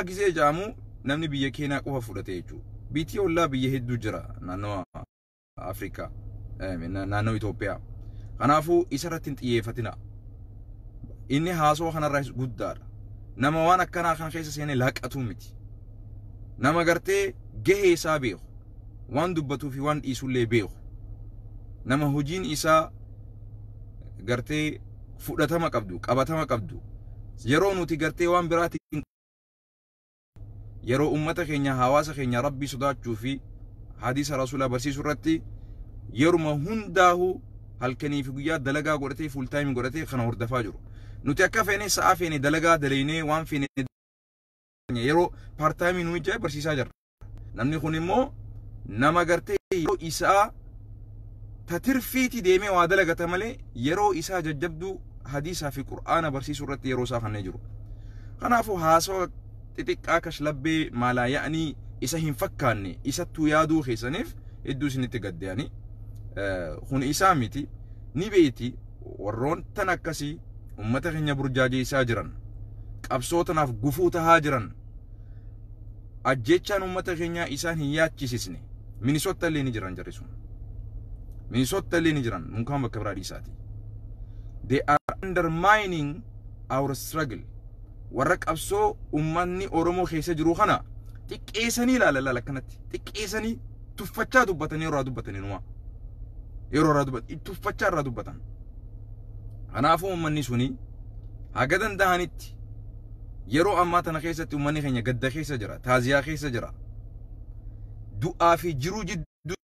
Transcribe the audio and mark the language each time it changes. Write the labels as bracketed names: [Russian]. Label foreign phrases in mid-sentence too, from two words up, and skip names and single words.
[Oromo] gizee jaamu namni biyya keenyaa qofa fudhate jechuudha biitii ollaa biyya hedduu jira naannoo Afrikaa naannoo Itoophiyaa kanaafuu isarratti hin xiyyeeffatina inni haasoo kanarraa guddaadha nama waan akkanaa kan keessa seenee laaqatuu miti nama gartee gahee isaa beeku waan dubbatuu fi waan dhiisullee beeku nama hojiin isaa gartee fudhatama qabdu qabatama qabdu yeroo nuti gartee waan biraati yeroo ummata keenya hawaasa keenya rabbii sodaachuu fi hadiisa rasuula barsiisuu irratti yeruma hundaahu halkanii fi guyyaa dalagaa godhatee [English] full time [Oromo] godhatee kana hordofaa jiru nuti akka feene sa'a feene dalagaa dalaynee waan feene yeroo [English] part time [Oromo] nu ijaa barsiisaa jirra namni kun immoo nama gartee yeroo isaa tatirfiiti deemee waa dalagata malee yeroo isaa jajjabduu hadiisaa fi qur'aana barsiisuu irratti yeroo isaa kannee jiru kanaafuu haasoo xixiqqaa kashlabbee maalaa ya'anii isa hin fakkaanne isattuu yaaduu keessaniif hedduu isinitti gaddeyanii kun isaa miti ni beeti warroon tan akkasii ummata keenya burjaajeessaa jiran qabsootanaaf gufuu tahaa jiran ajjechaan ummata keenyaa isaan hin yaachisisne Minnesota illee ni jiran jarri sun Minnesota illee ni jiran munkaan bakka biraa dhiisaati [English] they are undermining our struggle [Oromo] warra qabsoo ummanni Oromoo keessa jiru kana xiqqeessanii ilaalala kanatti xiqqeessanii tuffachaa dubbatanii yeroo dubbatanii numa yeroo tuffachaa irraa dubbatan kanaafuu ummanni suni haga danda'anitti yeroo ammaa tana keessatti ummanni keenya gadda keessa jira taaziyaa keessa jira du'aa fi jiruu jidduu